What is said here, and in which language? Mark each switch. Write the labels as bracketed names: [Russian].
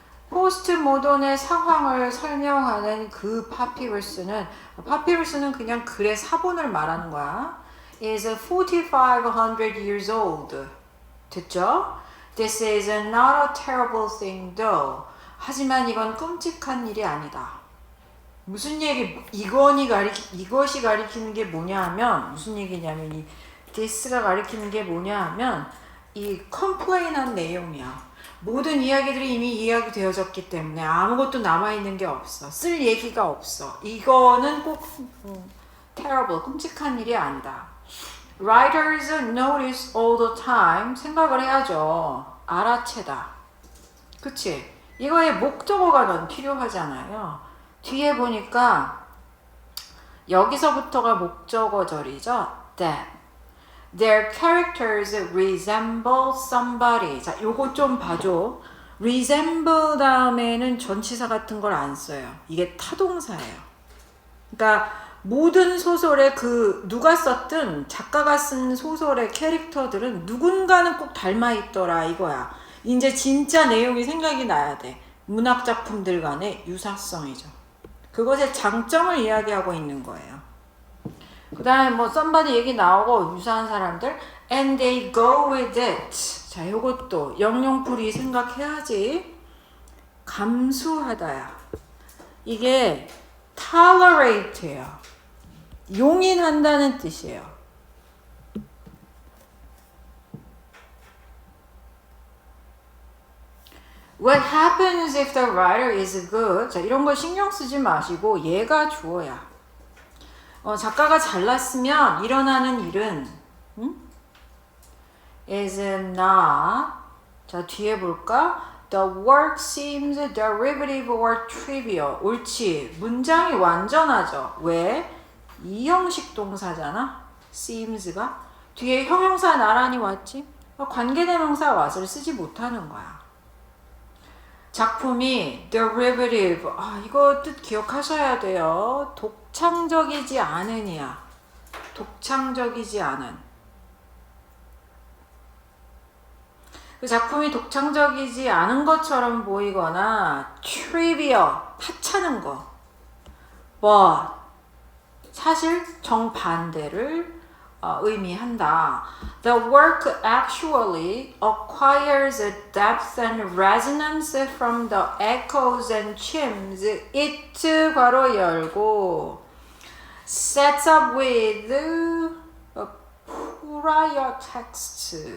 [Korean] 포스트 모던의 상황을 설명하는 그 파피루스는 그냥 글의 사본을 말하는 거야. [English] is 4,500 years old. [Korean] 됐죠? [English] This is not a terrible thing though. [Korean] 하지만 이건 끔찍한 일이 아니다. 무슨 얘기, 이것이 가리키는 게 뭐냐 하면, 무슨 얘기냐면, 이 this가 가리키는 게 뭐냐 하면, 이 complain한 내용이야. 모든 이야기들이 이미 이야기되어졌기 때문에 아무것도 남아있는 게 없어. 쓸 얘기가 없어. 이거는 꼭 terrible, 끔찍한 일이 아니다. [English] Writers notice all the time. [Korean] 생각을 해야죠. 알아채다. 그치? 이거에 목적어가 넌 필요하잖아요. 뒤에 보니까 여기서부터가 목적어절이죠. [English] That their characters resemble somebody. [Korean] 자, 요거 좀 봐줘. resemble 다음에는 전치사 같은 걸 안 써요. 이게 타동사예요. 그러니까 모든 소설의 누가 썼든 작가가 쓴 소설의 캐릭터들은 누군가는 꼭 닮아 있더라 이거야. 이제 진짜 내용이 생각이 나야 돼. 문학 작품들 간의 유사성이죠. 그것의 장점을 이야기하고 있는 거예요. 그 다음에 뭐 somebody 얘기 나오고 유사한 사람들 [English] and they go with it. [Korean] 자, 요것도 영영풀이 생각해야지. 감수하다야. 이게 tolerate예요. 용인한다는 뜻이에요. [English] What happens if the writer is good? [Korean] 자, 이런 거 신경 쓰지 마시고 얘가 주어야. 작가가 잘났으면 일어나는 일은 is not. 자, 뒤에 볼까? [English] The work seems derivative or trivial. [Korean] 옳지. 문장이 완전하죠. 왜? 이형식 동사잖아. seems가. 뒤에 형용사 나란히 왔지? 관계대명사 what을 쓰지 못하는 거야. 작품이 derivative. 이거 뜻 기억하셔야 돼요. 독창적이지 않으냐. 독창적이지 않은. 그 작품이 독창적이지 않은 것처럼 보이거나 trivial, 하찮은 거. but 사실 정반대를 의미한다. [English] The work actually acquires depth and resonance from the echoes and chimes it [Korean] 괄호 열고 [English] sets up with a prior text.